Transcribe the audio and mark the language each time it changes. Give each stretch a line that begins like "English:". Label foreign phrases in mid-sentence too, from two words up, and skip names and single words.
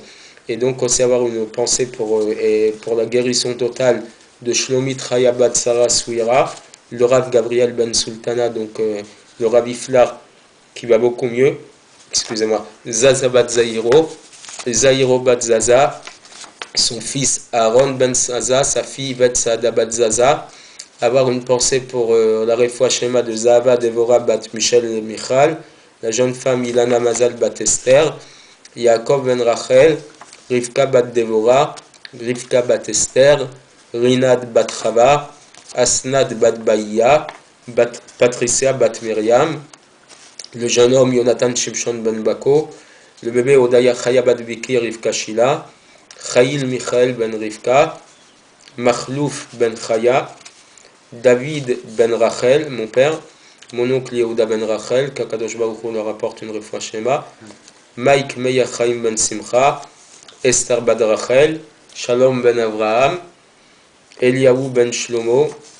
French: Et donc aussi avoir une pensée pour la guérison totale de Shlomit Chayabat Sarah Souira, le Rav Gabriel Ben Sultana, donc le Rav Iflach qui va beaucoup mieux, excusez-moi, Zaza Bat Zahiro, Zahiro Bat Zaza, son fils Aaron Ben Zaza, sa fille Bet Saada Bat Zaza. Avoir une pensée pour la
Hebrew: רפואה שלמה
French: de Zahava Devora Bat Michel et Michal, la jeune femme Ilana Mazal Bat Esther, Yaakov Ben Rachel, Rivka Bat Devora, Rivka Bat Esther, Rinad Bat Chava, Asnad Bat Baïa, Patricia Bat Myriam, le jeune homme Jonathan Shimshon Ben Bako, le bébé Odaya Chaya Bat Biki Rivka Shila, Chaïl Michael Ben Rivka, Machlouf Ben Chaya, David Ben Rachel, mon père, mon oncle Yehuda Ben Rachel, qu'
Hebrew: הקדוש ברוך הוא
French: leur apporte une
Hebrew: רפואה שלמה,
French: Mike Meir Chaim Ben Simcha, Esther Bat Rachel, Shalom Ben Avraham, Eliyahu Ben Shlomo,